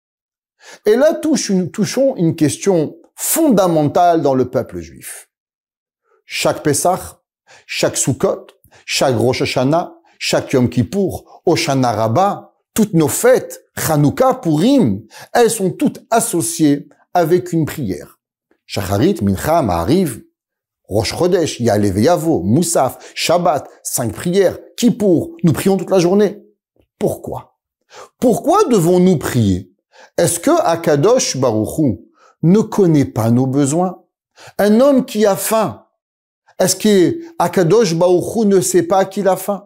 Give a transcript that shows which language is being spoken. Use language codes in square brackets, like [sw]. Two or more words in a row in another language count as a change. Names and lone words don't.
[fr] Et là, touchons une question fondamentale dans le peuple juif. Chaque Pessah, chaque Sukkot, chaque Rosh Hashanah, chaque Yom Kippour, Hoshana Rabbah, toutes nos fêtes, Chanukah, Purim, elles sont toutes associées avec une prière. Shacharit, Mincha, Ma'ariv, Rosh Chodesh, Ya'aleh Ve'yavo, Moussaf, Shabbat, 5 prières, Kippour, nous prions toute la journée. Pourquoi? Pourquoi devons-nous prier? Est-ce que Akadosh Baruch Hu ne connaît pas nos besoins? Un homme qui a faim, est-ce que Akadosh Baruch Hu ne sait pas qu'il a faim?